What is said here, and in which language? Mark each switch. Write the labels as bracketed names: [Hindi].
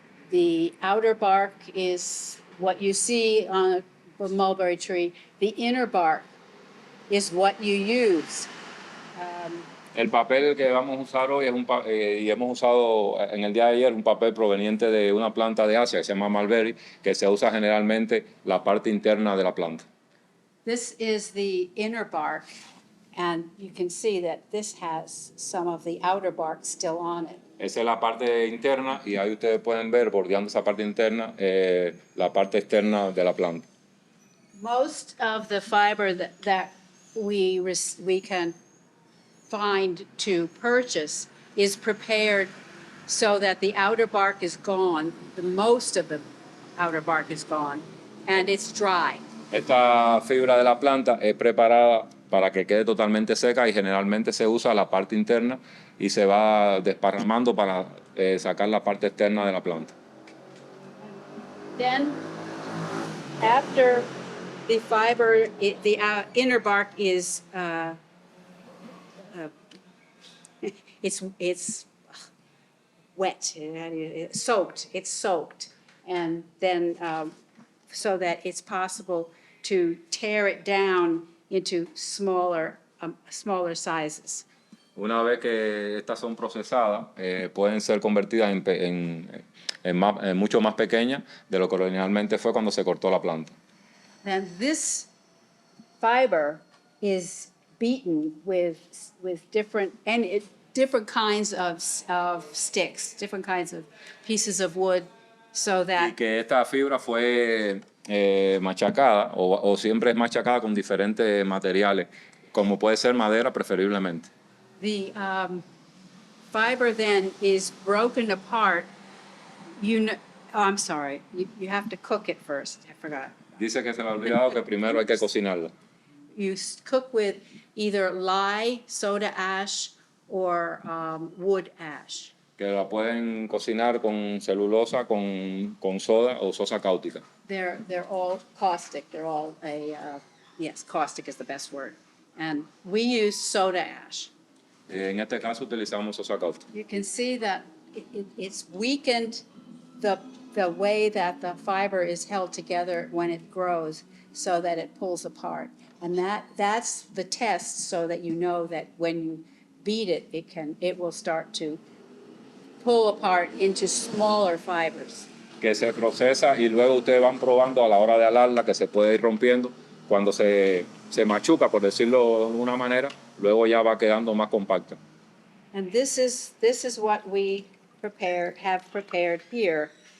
[English] The outer bark is what you see on a mulberry tree. The inner bark is what you use. [Spanish] El papel que vamos a usar hoy y hemos usado en el día de ayer un papel proveniente de una planta de Asia que se llama mulberry, que se usa generalmente la parte interna de la planta. [English] This is the inner bark, and you can see that this has some of the outer bark still on it. [Spanish] Esa es la parte interna, y ahí ustedes pueden ver, bordeando esa parte interna, la parte externa de la planta. [English] Most of the fiber that we can find to purchase is prepared so that the outer bark is gone, most of the outer bark is gone, and it's dry. [Spanish] Esta fibra de la planta es preparada para que quede totalmente seca, y generalmente se usa la parte interna y se va desparramando para sacar la parte externa de la planta. [English] Then, after the fiber, the inner bark is it's wet, it's soaked, and then so that it's possible to tear it down into smaller sizes. [Spanish] Una vez que estas son procesadas, pueden ser convertidas en mucho más pequeña de lo que originalmente fue cuando se cortó la planta. [English] Then this fiber is beaten with different kinds of sticks, different kinds of pieces of wood, so [Spanish] Y [English] that [Spanish] que esta fibra fue machacada o siempre es machacada con diferentes materiales, como puede ser madera preferiblemente. [English] the fiber then is broken apart. I'm sorry, you have to cook it first. I forgot. [Spanish] Dice que se le ha olvidado que primero hay que cocinarla. [English] You cook with either lye, soda ash, or wood ash. [Spanish] Que la pueden cocinar con celulosa, con soda o sosa cáustica. [English] They're all caustic. They're all yes, caustic is the best word. And we use soda ash. [Spanish] En este caso utilizamos sosa cáustica. [English] You can see that it's weakened the way that the fiber is held together when it grows, so that it pulls apart. And that's the test, so that you know that when you beat it, it will start to pull apart into smaller fibers. [Spanish] Que se procesa y luego ustedes van probando a la hora de alarla que se puede ir rompiendo. Cuando se machuca, por decirlo de una manera, luego ya va quedando más compacta. [English] And this is what we have prepared here.